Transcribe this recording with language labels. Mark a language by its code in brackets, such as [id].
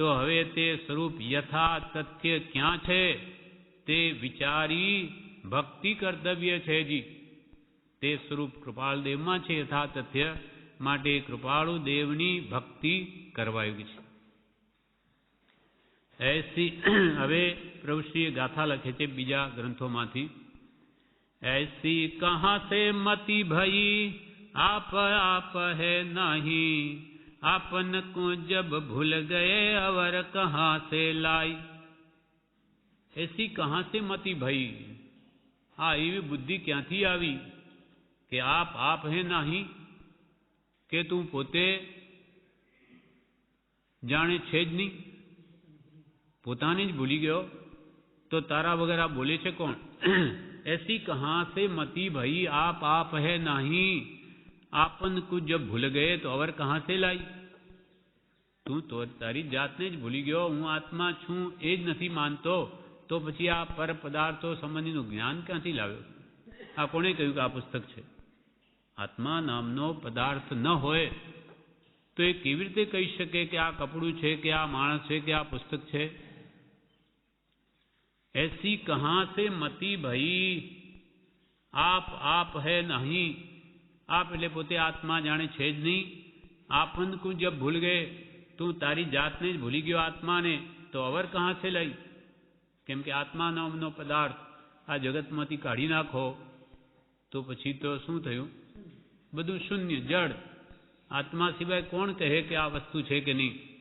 [gu] તો હવે તે સ્વરૂપ યથા તથ્ય ક્યાં છે તે વિચારી ભક્તિ કર્તવ્ય છે જી. તે સ્વરૂપ કૃપાળુદેવમાં છે યથા તથ્ય, માટે કૃપાળુ દેવની ભક્તિ કરવાયું છે. ऐसी હવે પ્રભુશ્રીએ ગાથા લખે છે બીજા ગ્રંથોમાંથી. [hi] ऐसी कहाँ से मति भई आप आप है नहीं, आपन को जब भूल गए अवर कहाँ से लाई. ऐसी कहाँ से मति भई, [gu] આ એવી બુદ્ધિ ક્યાંથી આવી કે આપ હે નહીં, કે તું પોતે જાણે છે જ નહીં, પોતાને જ ભૂલી ગયો, તો તારા વગર આ બોલે છે કોણ? [hi] ऐसी कहाँ से मति भई आप है नहीं, आपन को जब भूल गए तो अवर कहाँ से लाई. [gu] તું તો તારી જાતને જ ભૂલી ગયો, હું આત્મા છું એ જ નથી માનતો, તો પછી આ પર પદાર્થો સંબંધીનું જ્ઞાન ક્યાંથી લાવ્યો? આ કોણે કહ્યું કે આ પુસ્તક છે? આત્મા નામનો પદાર્થ ન હોય તો એ કેવી રીતે કહી શકે કે આ કપડું છે, કે આ માણસ છે, કે આ પુસ્તક છે? [hi] ऐसी कहाँ से मति भई आप है नहीं, आप [gu] એટલે પોતે આત્મા જાણે છે જ નહીં. [hi] આપન કો જબ ભૂલ ગયે, [gu] તું તારી જાતને જ ભૂલી ગયો આત્માને, તો [hi] અવર કહાં સે લઈ. [gu] કેમ કે આત્મા નામનો પદાર્થ આ જગતમાંથી કાઢી નાખો તો પછી તો શું થયું? બધું શૂન્ય, જડ. આત્મા સિવાય કોણ કહે કે આ વસ્તુ છે કે નહીં?